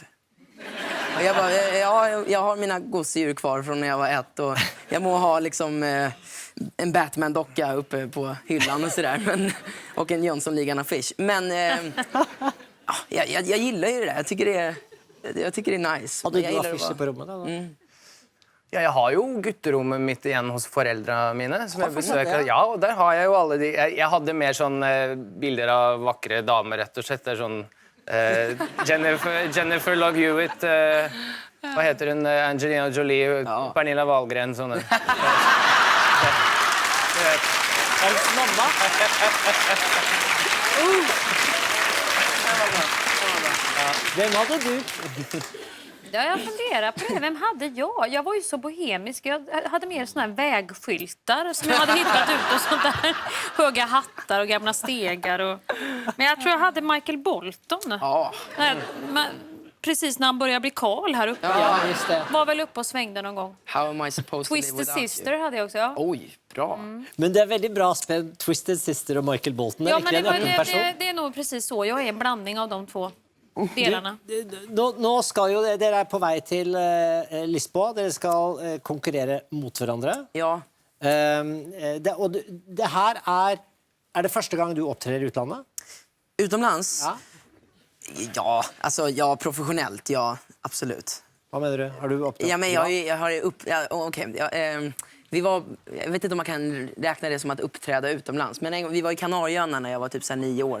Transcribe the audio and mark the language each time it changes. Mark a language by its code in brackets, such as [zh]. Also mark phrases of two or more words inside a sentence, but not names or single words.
[sv] Och jag bara, ja, jag har mina gosedjur kvar från när jag var 1. Och jag må ha liksom en Batman-docka uppe på hyllan och sådär. Och en Jönssonligan-affisch. Men jag gillar ju det där. Jag tycker det är nice. [no] Hadde [sv] Jag [no] du [sv] gillar [no] affischer på rommet? Da? Ja, jeg har jo gutterommet mitt igjen hos foreldrene mine. Som jeg besøker. det, Ja, og der har jeg jo alle de... Jeg hadde mer sånn bilder av vakre damer, rett og slett. Det er sånn... Jennifer Love Hewitt, hva heter hun? Angelina Jolie, Pernilla Wahlgren, sånne. Mamma? Hvem hadde du? [sv] Ja, jag funderar på det. Vem hade jag? Jag var ju så bohemisk. Jag hade mer såna här vägskyltar som jag hade hittat ut och sånt där. Höga hattar och gamla stegar. Men jag tror jag hade Michael Bolton. Ja. Precis när han började bli Karl här uppe. Ja, just det. Var väl uppe och svängde någon gång. [en] How am I supposed to live [sv] Twisted [en] without [sv] Sister [en] you? [sv] hade jag också, ja. Oj, bra. [no] Men det er veldig bra spenn. Twisted Sister og Michael Bolton. Det er [sv] Ja, men [no] virkelig en øppen person. [sv] det är nog precis så. Jag är en blandning av de två delarna. [no] Nå skal jo dere er på vei til Lisboa. Dere skal konkurrere mot hverandre. Ja. Det her er det første gang du opptrer i utlandet? [sv] Utomlands? Ja. Ja, alltså ja, professionellt, ja, absolut. [no] Hva mener du? Har du opptrådt? [sv] Ja, men jag har okej. Vi var, jag vet inte om man kan räkna det som att uppträda utomlands, men en gång, vi var i Kanarieöarna när jag var typ så här 9 år.